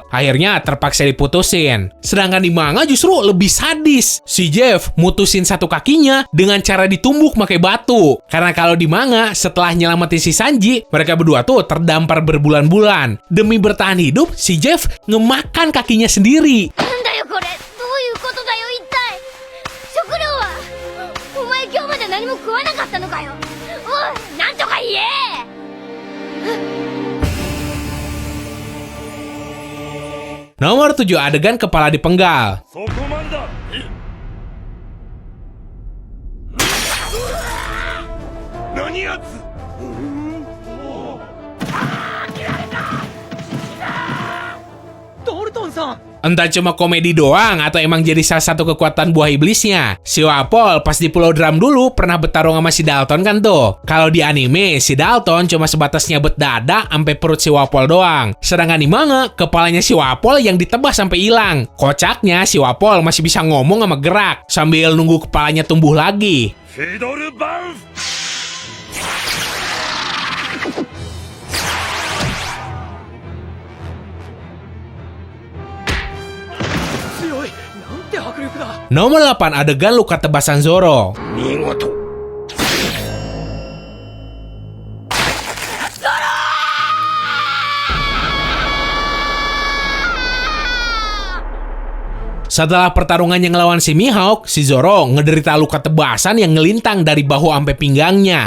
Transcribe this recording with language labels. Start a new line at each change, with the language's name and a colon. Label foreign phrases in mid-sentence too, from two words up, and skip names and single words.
Indonesian: Akhirnya terpaksa diputusin. Sedangkan di manga justru lebih sadis. Si Zeff mutusin satu kakinya dengan cara ditumbuk pakai batu. Karena kalau di manga setelah nyelamatin si Sanji, mereka berdua tuh terdampar berbulan-bulan. Demi bertahan hidup, si Zeff ngemakan kakinya sendiri.
Japanese: なんだよこれどういうことだよ一体食料はお前今日まで何も食わなかったのかよおいなんとか言え
Indonesian: Nomor 7 adegan kepala dipenggal.
Japanese: そこまでだ。何やつ。
Indonesian: Entah cuma komedi doang atau emang jadi salah satu kekuatan buah iblisnya. Si Wapol pas di Pulau Drum dulu pernah bertarung sama si Dalton kan tuh. Kalau di anime, si Dalton cuma sebatas nyabet dada sampai perut si Wapol doang. Sedangkan di manga, kepalanya si Wapol yang ditebas sampai hilang. Kocaknya si Wapol masih bisa ngomong sama gerak sambil nunggu kepalanya tumbuh lagi.
Japanese: フィドルバンフ。
Indonesian: Nomor 8 adegan luka tebasan Zoro.
Japanese: 見事。
Indonesian: Setelah pertarungannya ngelawan si Mihawk, si Zoro ngederita luka tebasan yang ngelintang dari bahu sampai pinggangnya.